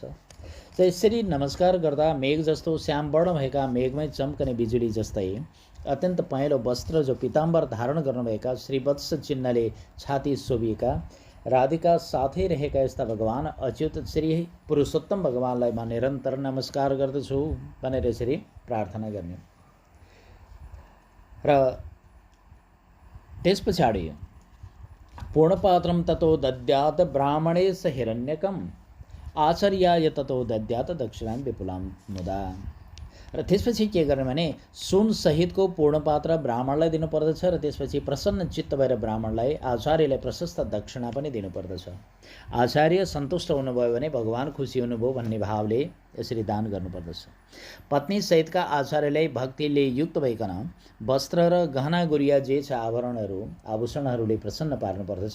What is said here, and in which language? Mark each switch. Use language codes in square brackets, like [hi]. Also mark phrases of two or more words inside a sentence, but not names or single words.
[ne] त यसरी नमस्कार गर्दा मेघ जस्तो श्याम वर्ण भएका मेघमै चम्कने बिजुली जस्तै अत्यन्त पहेँलो वस्त्र जो पीताम्बर धारण गर्नुभएका श्रीवत्स चिन्हले छाती शोभिएका राधिका साथै रहेका यस्ता भगवान अच्युत श्री पुरुषोत्तम भगवानलाई म निरन्तर नमस्कार गर्दछु भनेर यसरी प्रार्थना गर्ने। र त्यस पछाडि [sa] पूर्णपात्रं ततो दद्यात् ब्राह्मणेश हिरण्यकम् आचार्याय ततो दद्यात् दक्षिणां विपुलां मुदा। [ne] र त्यसपछि के गर्ने भने सुन सहितको पूर्णपात्र ब्राह्मणलाई दिनुपर्दछ र त्यसपछि प्रसन्न चित्त भएर ब्राह्मणलाई आचार्यलाई प्रशस्त दक्षिणा पनि दिनुपर्दछ। आचार्य सन्तुष्ट हुनुभयो भने भगवान खुसी हुनुभयो भन्ने भावले यसरी दान गर्नुपर्दछ। पत्नी सहितका आचार्यलाई भक्तिले युक्त भइकन वस्त्र र गहना गुरिया जे छ आभूषणहरूले प्रसन्न पार्नुपर्दछ।